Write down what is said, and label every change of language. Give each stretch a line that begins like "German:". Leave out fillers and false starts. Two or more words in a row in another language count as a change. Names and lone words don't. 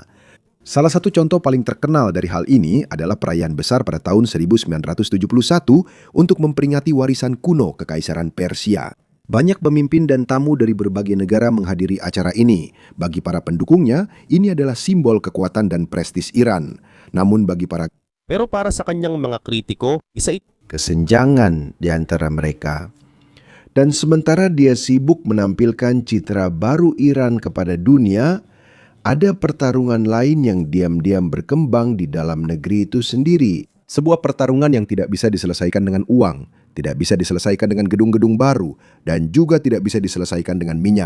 Indonesian: Salah satu contoh paling terkenal dari hal ini adalah perayaan besar pada tahun 1971 untuk memperingati warisan kuno Kekaisaran Persia. Banyak pemimpin dan tamu dari berbagai negara menghadiri acara ini. Bagi para pendukungnya, ini adalah simbol kekuatan dan prestis Iran. Namun bagi para
Filipino: Pero para sa kanyang mga kritiko, isa ito
Indonesian: kesenjangan di antara mereka. Dan sementara dia sibuk menampilkan citra baru Iran kepada dunia, ada pertarungan lain yang diam-diam berkembang di dalam negeri itu sendiri. Sebuah pertarungan yang tidak bisa diselesaikan dengan uang, tidak bisa diselesaikan dengan gedung-gedung baru, dan juga tidak bisa diselesaikan dengan minyak.